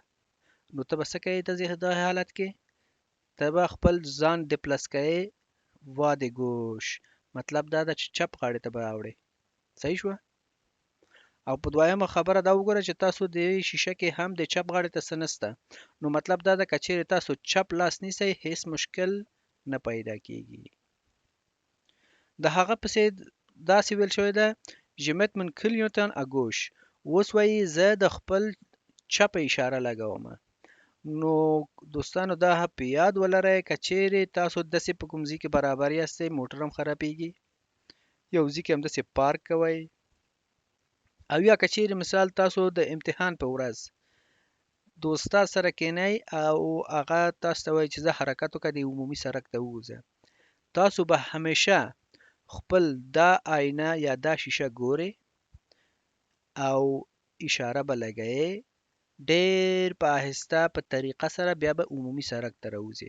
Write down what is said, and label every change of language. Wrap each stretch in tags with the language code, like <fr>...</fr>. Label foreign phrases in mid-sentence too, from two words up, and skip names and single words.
<ps>نو ته به څه کوې د دې حالت کې؟ ته به خپل ځان ډپلس کوې</ps> <fr>voie de gauche,</fr> <ps>مطلب دا ده چې چپ غاړې ته به راوړې. صحیح شوه؟ او په دویمه خبره دا وګوره چې تاسو د شیشه کې هم د چپ غاړې ته څه نسته. نو مطلب دا ده که چیرې تاسو چپ لاس نیسئ هیڅ مشکل نه پیدا کیږي. د هغه پسې داسې ویل شوی ده</ps> <fr>Je met mon clignotant à gauche.</fr> <ps>اوس وایي زه د خپل چپه اشاره لګوم. نو دوستانو دا په یاد ولرئ که چیرې تاسو داسې په کوم ځای کې برابر یاستئ موټر هم خرابېږي، یو ځای کې همداسې پارک کوئ، او یا که چیرې مثال تاسو د امتحان په ورځ د استاد سره کینئ او هغه تاسو ته وایي چې زه حرکت وکړه د عمومي سړک ته ووځه، تاسو به همیشه خپل دا آینه یا دا شیشه ګورئ او اشاره به لګئ، ډېر په آهسته په طریقه سره بیا به عمومي سړک ته راوځئ.</ps>